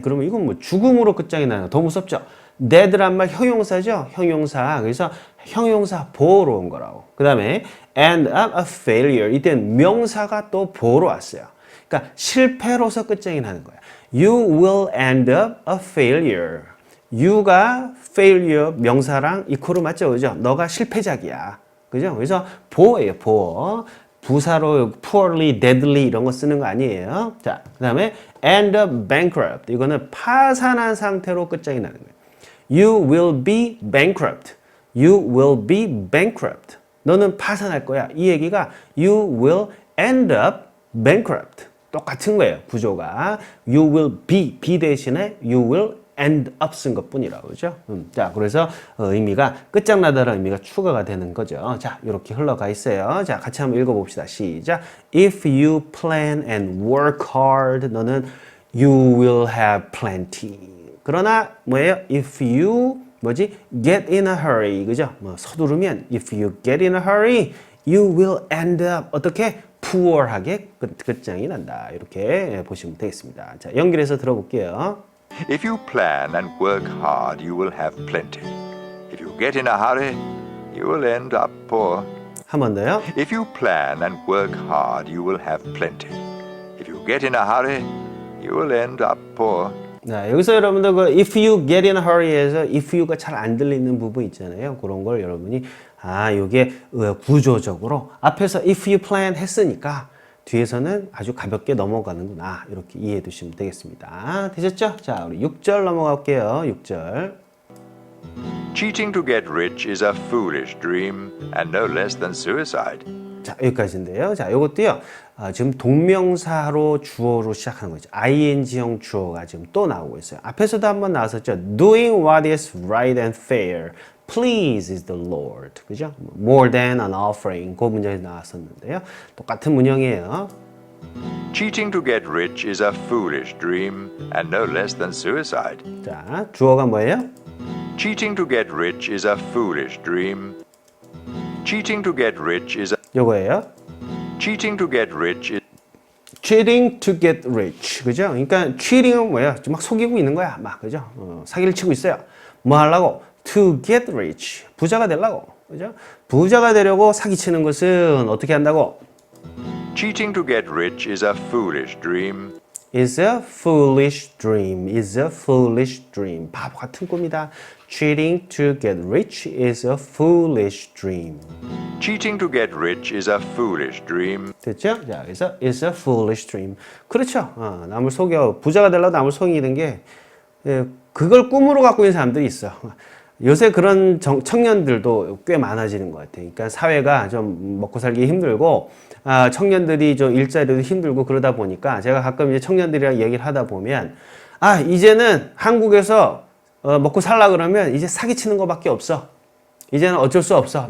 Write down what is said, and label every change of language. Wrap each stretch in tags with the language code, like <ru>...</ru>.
<ko>그러면 이건 뭐 죽음으로 끝장이 나는 거. 더 무섭죠? dead란 말 형용사죠? 형용사. 그래서 형용사 보호로 온 거라고. 그 다음에</ko> <en>end up a failure.</en> <ko>이때는 명사가 또 보호로 왔어요. 그러니까 실패로서 끝장이 나는 거야.</ko> <en>You will end up a failure. you가 failure</en> <ko>명사랑 이코로 맞죠? 그죠? 너가 실패작이야. 그죠? 그래서 보호예요, 보호. 부사로 poorly, deadly 이런 거 쓰는 거 아니에요. 자, 그 다음에</ko> <en>end up bankrupt.</en> <ko>이거는 파산한 상태로 끝장이 나는 거예요.</ko> <en>You will be bankrupt. You will be bankrupt.</en> <ko>너는 파산할 거야. 이 얘기가</ko> <en>you will end up bankrupt.</en> <ko>똑같은 거예요. 구조가.</ko> <en>You will be</en> <ko>대신에</ko> <en>you will end up</en> <ko>쓴 것뿐이라고. 그죠? 자, 그래서 의미가 끝장나다라는 의미가 추가가 되는 거죠. 자, 이렇게 흘러가 있어요. 자, 같이 한번 읽어봅시다. 시작.</ko> <en>If you plan and work hard,</en> <ko>너는</ko> <en>you will have plenty.</en> <ko>그러나 뭐예요?</ko> <en>If you get in a hurry.</en> <ko>그죠? 뭐 서두르면</ko> <en>if you get in a hurry, you will end up</en> <ko>어떻게? poor하게 끝장이 난다. 이렇게 보시면 되겠습니다. 자, 연결해서 들어볼게요.</ko> <en>If you plan and work hard, you will have plenty. If you get in a hurry, you will end up poor.</en> <ko>한 번 더요.</ko> <en>If you plan and work hard, you will have plenty. If you get in a hurry, you will end up poor.</en> <ko>자, 여기서 여러분들 그</ko> <en>if you get in a hurry</en> <ko>에서 if you가 잘 안 들리는 부분 있잖아요. 그런 걸 여러분이 요게 구조적으로 앞에서</ko> <en>if you plan</en> <ko>했으니까 뒤에서는 아주 가볍게 넘어가는구나. 이렇게 이해해 두시면 되겠습니다. 되셨죠? 자, 우리 6절 넘어갈게요. 6절.</ko> <en>Cheating to get rich is a foolish dream and no less than suicide.</en> <ko>자, 여기까지인데요. 자, 요것도요. 지금 동명사로 주어로 시작하는 거죠. ing형 주어가 지금 또 나오고 있어요. 앞에서도 한번 나왔었죠.</ko> <en>Doing what is right and fair. Please is the Lord.</en> <ko>그죠?</ko> <en>More than an offering.</en> <ko>그 문장이 나왔었는데요. 똑같은 문형이에요.</ko> <en>Cheating to get rich is a foolish dream and no less than suicide.</en> <ko>자, 주어가 뭐예요?</ko> <en>Cheating to get rich is a foolish dream. Cheating to get rich is a</en> <ko>요거예요.</ko> <en>Cheating to get rich is cheating to get rich.</en> <ko>그죠? 그러니까 cheating은 뭐예요? 좀 막 속이고 있는 거야. 막, 그죠? 사기를 치고 있어요. 뭐 하려고?</ko> <en>To get rich.</en> <ko>부자가 되려고. 그죠? 부자가 되려고 사기치는 것은 어떻게 한다고?</ko> <en>Cheating to get rich is a foolish dream. is a foolish dream. is a foolish dream.</en> <ko>바보 같은 꿈이다.</ko> <en>cheating to get rich is a foolish dream. Cheating to get rich is a foolish dream.</en> <ko>됐죠? 자, 그래서</ko> <en>is a foolish dream.</en> <ko>그렇죠. 남을 속여 부자가 되려고 남을 속이는 게 그걸 꿈으로 갖고 있는 사람들이 있어. 요새 그런 청년들도 꽤 많아지는 것 같아요. 그러니까 사회가 좀 먹고 살기 힘들고 청년들이 좀 일자리도 힘들고 그러다 보니까 제가 가끔 이제 청년들이랑 얘기를 하다 보면 이제는 한국에서 먹고 살라 그러면 이제 사기치는 것밖에 없어. 이제는 어쩔 수 없어.</ko>